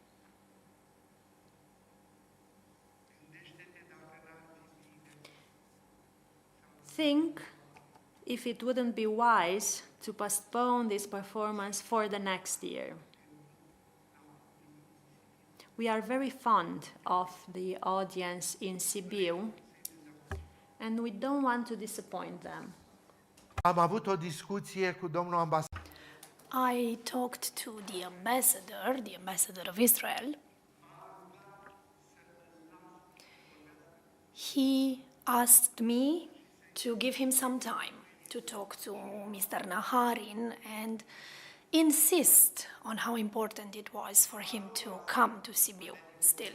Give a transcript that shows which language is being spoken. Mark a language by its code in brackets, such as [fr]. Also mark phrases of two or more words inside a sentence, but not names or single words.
[en] Think if it wouldn't be wise to postpone this performance for the next year. We are very fond of the audience in Sibiu, and we don't want to disappoint them. [ro] Am avut o discuție cu domnul ambasador. [en] I talked to the ambassador of Israel. He asked me to give him some time to talk to Mr. Naharin and insist on how important it was for him to come to Sibiu still.